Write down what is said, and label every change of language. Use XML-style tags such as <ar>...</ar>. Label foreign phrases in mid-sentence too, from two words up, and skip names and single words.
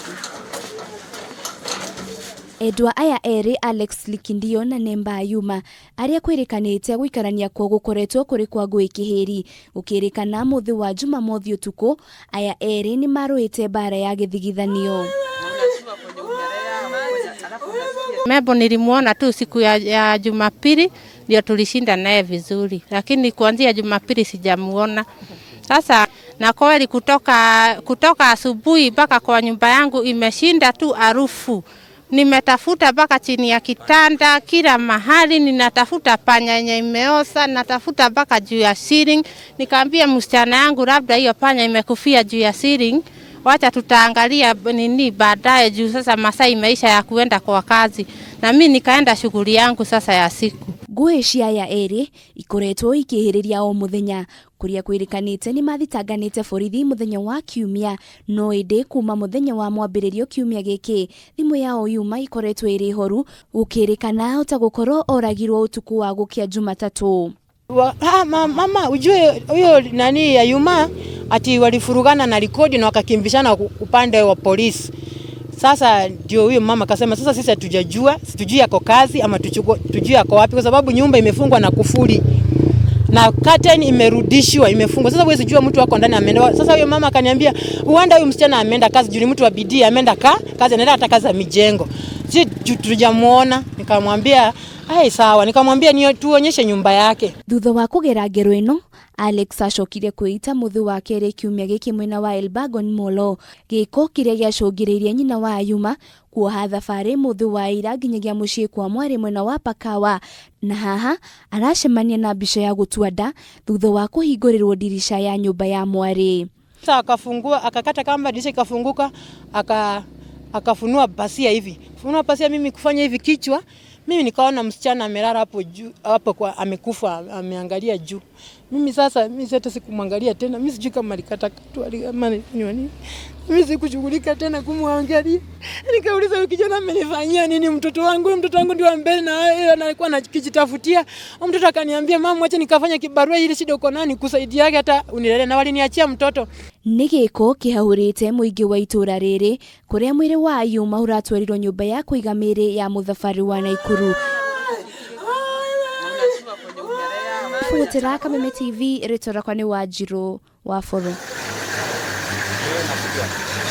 <ki>Endwa aya erĩ Alex Likindio na Nemba Ayuma arĩa kwĩrĩkanĩte gũikarania kwa gũkoretwo kũrĩ kwa ngũĩ kĩhĩri gũkĩrĩkana mũthĩ wa Jumamothi ũtukũ aya erĩ nĩ marũĩte bara ya gĩthigithanio.</ki> <sw>Mebo nilimuona tu siku ya Jumapili ndio tulishinda naye vizuri, lakini kuanzia Jumapili sijamuona. Sasa na kweli kutoka asubuhi mpaka kwa nyumba yangu imeshinda tu harufu. Nimetafuta mpaka chini ya kitanda, kila mahali ninatafuta panya yenye imeosa, natafuta mpaka juu ya ceiling. Nikaambia msichana yangu labda hiyo panya imekufia juu ya ceiling. Wacha tutaangalia nini baadaye juu sasa masaa imeisha ya kuenda kwa kazi. Na mimi nikaenda shughuli yangu sasa ya siku.</sw> <ki>Ngũĩ cia aya erĩ ikoretwo ikĩhĩrĩria o mũthenya kũrĩa kwĩrĩkanĩte nĩ mathitanganĩte borithi mũthenya wa Kiumia no ĩndĩ kuma mũthenya wa mwambĩrĩrio Kiumia gĩkĩ thimũ yao yuma ikoretwo ĩrĩ horu gũkĩrĩkana ota gũkorwo oragirwo ũtukũ wa gũkia Jumatatũ.</ki> <sw>Mama ujue huyo nani ya Yuma ati walifurugana na rekodi na wakakimbishana upande wa polisi. Sasa ndio huyo mama akasema sasa sisi hatujajua, sijui yako kazi ama tujui yako wapi kwa sababu nyumba imefungwa na kufuli. Na curtain imerudishwa imefungwa. Sasa wewe sijua mtu wako ndani ameenda. Sasa huyo mama akaniambia huenda huyo msichana ameenda kazi juu ni mtu wa bidii ameenda kazi anaenda hata kazi za mijengo. Sisi tujamuona nikamwambia sawa nikamwambia ni tuonyeshe nyumba yake.</sw> <ki>Thutha wa kugera ngero ĩno Alex acokire kwĩita mũthĩ wa kerĩ Kiumia gĩkĩ mwena wa Elbagon Molo gĩko kĩrĩa gĩacũngĩrĩirie nyina wa Ayuma kuoha thabarĩ mũthĩ wa ira nginyagia mũciĩ kwa mwarĩ mwena wa Pakawa na haha aracemania na mbica ya gũtua nda thutha wa kũhingũrĩrwo dirisha ya nyũmba ya mwarĩ.</ki> <sw>Sasa akafungua akakata kamba dirisha ikafunguka akafunua pasia hivi. Funua pasia mimi kufanya hivi kichwa mimi nikaona msichana amelala hapo juu hapo kwa amekufa ameangalia juu. Mimi hata sikumwangalia tena. Mimi sijui kama alikata tu ama nini. Mimi sikushughulika tena kumwangalia. Nikauliza huyu kijana amenifanyia nini mtoto wangu? Mtoto wangu ndio mbele na yeye alikuwa anakijitafutia. Mtoto akaniambia mama acha nikafanya kibarua ili shida uko nani kusaidia yake hata unilelee na waliniachia mtoto.</sw> <ki>Nĩ gĩko kĩhahũrĩte mũingĩ wa itũra rĩrĩ kũrĩa mwĩrĩ wa Ayuma ũratwarirwo nyũmba ya kũiga mĩĩrĩ ya mũthabari wa Nakuru. Fuatĩra Kameme TV rĩtwa rĩakwa nĩ Wanjirũ wa Boro.</ki>